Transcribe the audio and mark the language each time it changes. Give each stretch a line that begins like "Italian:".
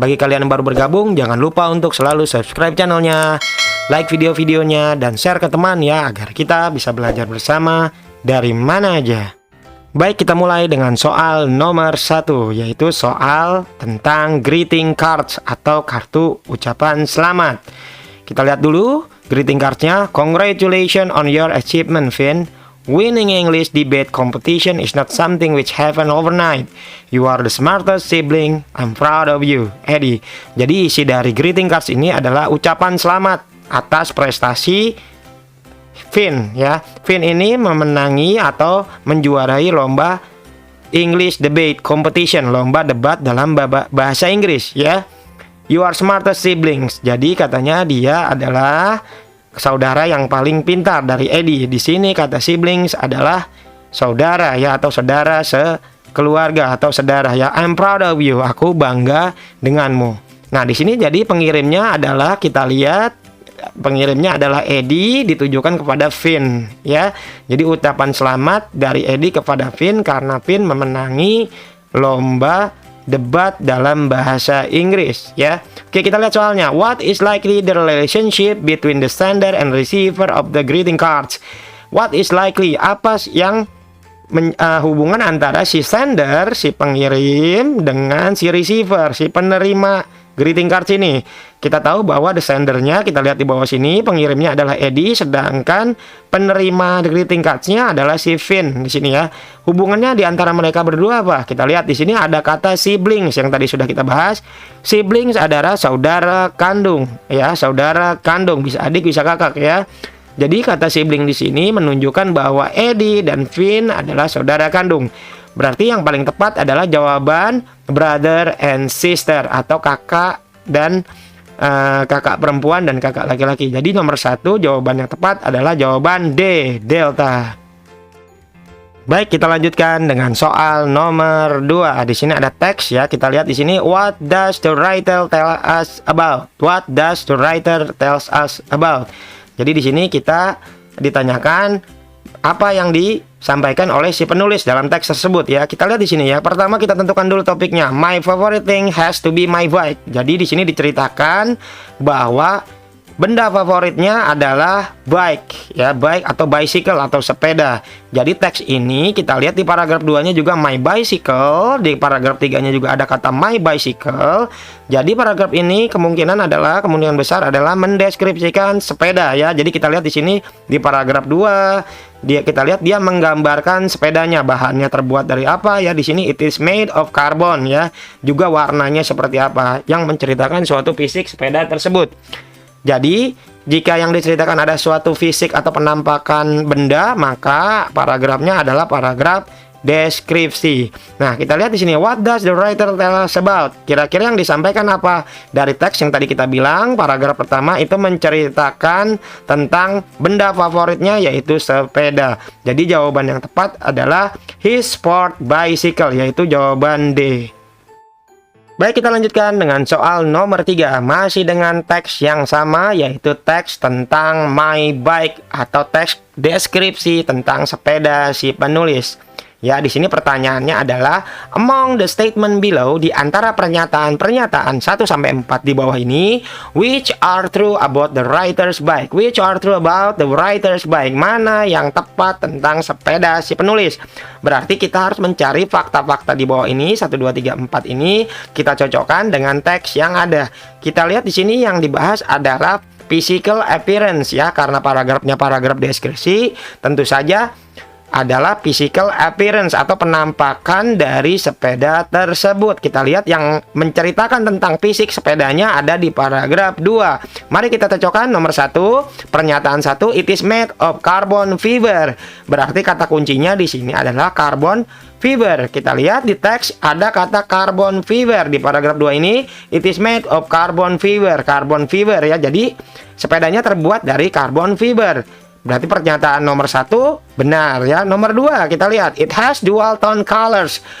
Indonesian: Bagi kalian yang baru bergabung, jangan lupa untuk selalu subscribe channelnya, like video-videonya, dan share ke teman ya, agar kita bisa belajar bersama dari mana aja. Baik, kita mulai dengan soal nomor 1, yaitu soal tentang greeting cards atau kartu ucapan selamat. Kita lihat dulu greeting cards-nya.
English: Congratulations on your achievement, Finn. Winning English debate competition is not something which happened overnight. You are the smartest sibling. I'm proud of you, Eddie.
Indonesian: Jadi isi dari greeting cards ini adalah ucapan selamat atas prestasi Finn ya. Finn ini memenangi atau menjuarai lomba English debate competition, lomba debat dalam bahasa Inggris ya.
English: You are smartest siblings.
Indonesian: Jadi katanya dia adalah saudara yang paling pintar dari Eddie. Di sini kata siblings adalah saudara ya, atau saudara sekeluarga atau saudara ya.
English: I'm proud of you.
Indonesian: Aku bangga denganmu. Nah, di sini jadi pengirimnya adalah, kita lihat pengirimnya adalah Eddie, ditujukan kepada Finn ya. Jadi ucapan selamat dari Eddie kepada Finn karena Finn memenangi lomba debat dalam bahasa Inggris ya. Oke, kita lihat soalnya.
English: What is likely the relationship between the sender and receiver of the greeting cards? What is likely?
Indonesian: Apa yang hubungan antara si sender, si pengirim, dengan si receiver, si penerima greeting cards ini? Kita tahu bahwa the sendernya, kita lihat di bawah sini, pengirimnya adalah Eddie, sedangkan penerima greeting cards-nya adalah si Finn di sini ya. Hubungannya di antara mereka berdua apa? Kita lihat di sini ada kata siblings yang tadi sudah kita bahas. Siblings adalah saudara kandung ya, saudara kandung, bisa adik, bisa kakak ya. Jadi kata sibling di sini menunjukkan bahwa Eddie dan Finn adalah saudara kandung. Berarti yang paling tepat adalah jawaban
English: brother and sister,
Indonesian: atau kakak dan kakak perempuan dan kakak laki-laki. Jadi nomor 1 jawaban yang tepat adalah jawaban D, delta. Baik, kita lanjutkan dengan soal nomor 2. Di sini ada teks ya. Kita lihat di sini,
English: what does the writer tell us about? What does the writer tells us about?
Indonesian: Jadi di sini kita ditanyakan apa yang disampaikan oleh si penulis dalam teks tersebut ya. Kita lihat di sini ya. Pertama kita tentukan dulu topiknya.
English: My favorite thing has to be my bike.
Indonesian: Jadi di sini diceritakan bahwa benda favoritnya adalah bike ya, bike atau bicycle atau sepeda. Jadi teks ini kita lihat di paragraf 2-nya juga my bicycle, di paragraf 3-nya juga ada kata my bicycle. Jadi paragraf ini kemungkinan besar adalah mendeskripsikan sepeda ya. Jadi kita lihat di sini di paragraf 2, kita lihat dia menggambarkan sepedanya, bahannya terbuat dari apa ya. Di sini
English: it is made of carbon
Indonesian: ya. Juga warnanya seperti apa, yang menceritakan suatu fisik sepeda tersebut. Jadi, jika yang diceritakan ada suatu fisik atau penampakan benda, maka paragrafnya adalah paragraf deskripsi. Nah, kita lihat di sini,
English: what does the writer tell us about?
Indonesian: Kira-kira yang disampaikan apa? Dari teks yang tadi kita bilang, paragraf pertama itu menceritakan tentang benda favoritnya, yaitu sepeda. Jadi, jawaban yang tepat adalah
English: his sport bicycle,
Indonesian: yaitu jawaban D. Baik, kita lanjutkan dengan soal nomor 3. Masih dengan teks yang sama, yaitu teks tentang my bike atau teks deskripsi tentang sepeda si penulis. Ya, di sini pertanyaannya adalah
English: among the statement below,
Indonesian: di antara pernyataan-pernyataan 1 sampai 4 di bawah ini,
English: which are true about the writer's bike? Which are true about the writer's bike?
Indonesian: Mana yang tepat tentang sepeda si penulis? Berarti kita harus mencari fakta-fakta di bawah ini 1 2 3 4 ini, kita cocokkan dengan teks yang ada. Kita lihat di sini yang dibahas adalah physical appearance ya, karena paragrafnya paragraf deskripsi, tentu saja adalah physical appearance atau penampakan dari sepeda tersebut. Kita lihat yang menceritakan tentang fisik sepedanya ada di paragraf 2. Mari kita cocokkan. Nomor 1, pernyataan 1,
English: it is made of carbon fiber.
Indonesian: Berarti kata kuncinya di sini adalah carbon fiber. Kita lihat di teks ada kata carbon fiber di paragraf 2 ini,
English: it is made of carbon fiber.
Indonesian: Carbon fiber ya. Jadi sepedanya terbuat dari carbon fiber. Berarti pernyataan nomor 1 benar ya. Nomor 2 kita lihat,
English: it has dual tone colors.